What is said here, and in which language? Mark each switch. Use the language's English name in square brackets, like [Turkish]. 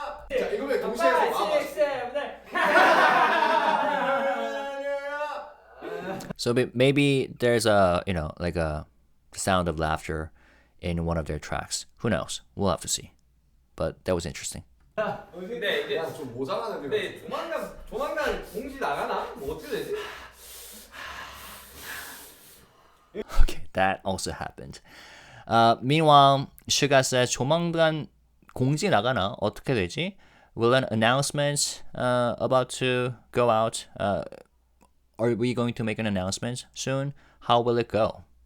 [Korean] 자 이거면 동시에 해서 [English] So maybe there's a, like a sound of laughter in one of their tracks. Who knows? We'll have to see. But that was interesting. [Korean] 근데 이제 그냥 좀 모자라는 근데 조만간 공지 나가나? 뭐 어떻게 되지? [English] Okay, that also happened. Meanwhile, SUGA says [Korean] 조만간 공지 나가나? 어떻게 되지? [English] Will an announcement about to go out? Are we going to make an announcement soon? How will it go?